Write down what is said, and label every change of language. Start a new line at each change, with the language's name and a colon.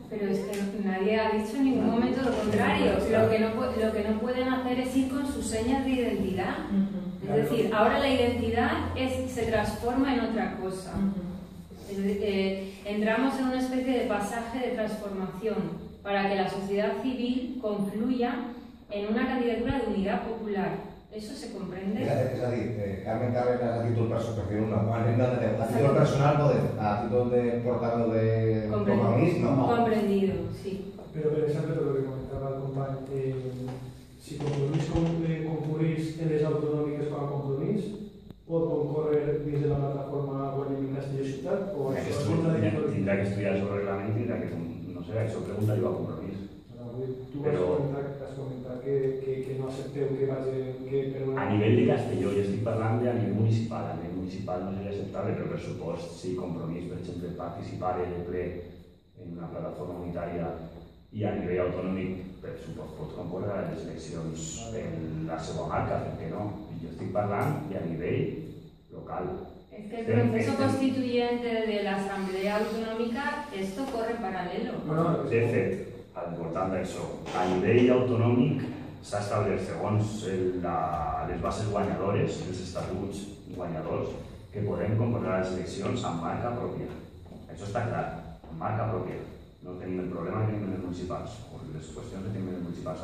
Spanish: Pero es que nadie ha dicho en ningún momento lo contrario. Lo que no pueden hacer es ir con sus señas de identidad. Es decir, ahora la identidad se transforma en otra cosa. Entramos en una especie de pasaje de transformación para que la sociedad civil confluya en una candidatura de unidad popular. ¿Eso se comprende?
Catalan: És a dir, Carmen Carreras a títol personal, a títol de portavoz de Compromís, no.
Spanish: Comprendido, sí. Pero, por ejemplo, lo que comentaba el compañero,
Catalan: si Compromís concurrís en les autonòmiques com a Compromís, pot concórrer dins de la plataforma Guanyem Castelló Ciutat? Tindrà que estudiar el seu reglament, tindrà que, no sé, això pregunta-li a Compromís. Tu has comentat que no accepteu que vagi... A nivell de Castelló, jo estic parlant de a nivell municipal. A nivell municipal no seria acceptable, però per supost, si Compromís, per exemple, participar de ple en una plataforma unitària i a nivell autonòmic, per supost, pot concórrer a les eleccions en la seva marca, perquè no? Jo estic parlant de a nivell local.
Spanish: Es que el proceso constituyente de la Asamblea Autonómica, esto corre paralelo.
Catalan: De fet, al voltant d'això, a nivell autonòmic s'ha establert segons les bases guanyadores, els estatuts guanyadors, que podem concórrer a les eleccions amb marca pròpia. Això està clar, amb marca pròpia. No tenim el problema que tenim en les municipals, o les qüestions que tenim en les municipals.